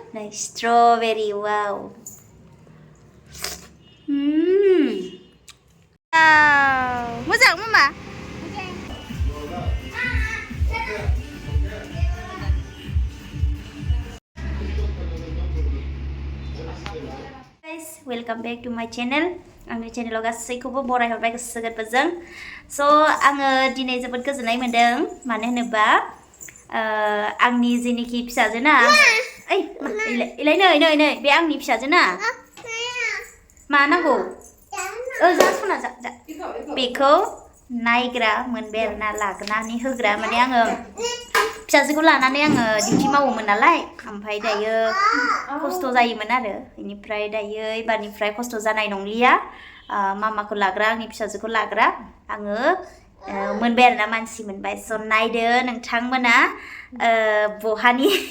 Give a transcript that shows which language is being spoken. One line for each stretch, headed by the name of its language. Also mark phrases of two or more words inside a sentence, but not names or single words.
English: Like strawberry, wow. Wow. Moजां mama? Guys, welcome back to my channel.
Bodo: आंनि चेनेलाव गासैखौबो बरायहरबाय गोसो गोरबोजों। स' आङो दिनै जोबोद गोजोननाय मोन्दों मानो होनोबा आंनि जेनिखि फिसाजोना ओइ इलाय नै बे आंनि फिसाजोना मा नांगौ जा सना जा बेखौ नायग्रा मोनबाय आरोना लागानै होग्रा माने आङो फिसाजोखौ लानानै आङो डिउटि मावोमोन नालाय ओमफ्राय दायो खस्थ' जायोमोन आरो बेनिफ्राय दायो एबारनिफ्राय खस्थ' जानाय नंलिया मामाखौ लाग्रा आंनि फिसाजोखौ लाग्रा आङो मोनबाय आरोना मानसि मोनबाय स' नायदो नोंथांमोना बहानि